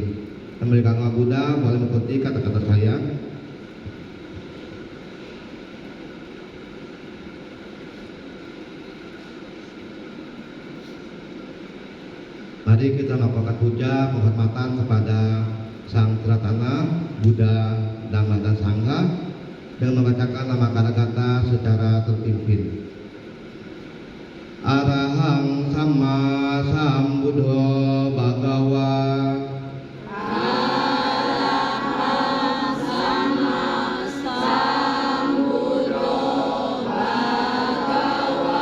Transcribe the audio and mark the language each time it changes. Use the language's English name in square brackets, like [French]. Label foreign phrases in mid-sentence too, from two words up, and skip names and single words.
[Indonesian] Yang beragama Buddha boleh mengikuti kata-kata saya. Mari kita melakukan puja penghormatan kepada Sang Tiratana, Buddha, Dhamma dan Sangha dengan membacakan nama kata-kata secara terpimpin. [Pali] Arahang Sama Sambuddho Bhagawa. Arahang Sama Sambuddho Bhagawa.